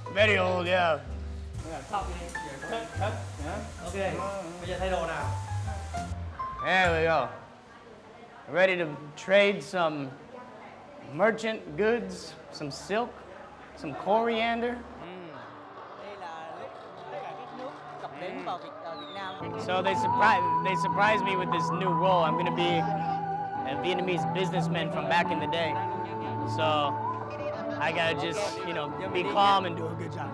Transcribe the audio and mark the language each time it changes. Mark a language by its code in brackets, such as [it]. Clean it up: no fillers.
[en] Very old, yeah. [vi] Ok. Bây giờ thay đồ nào? [en] There we go. Ready to trade some merchant goods, some silk, some coriander. [vi] Đây là lúc tất cả các nước cập bến vào Việt Nam. [en] So they surprised me with this new role. I'm going to be a Vietnamese businessman from back in the day. So I gotta just, be calm and do a good job.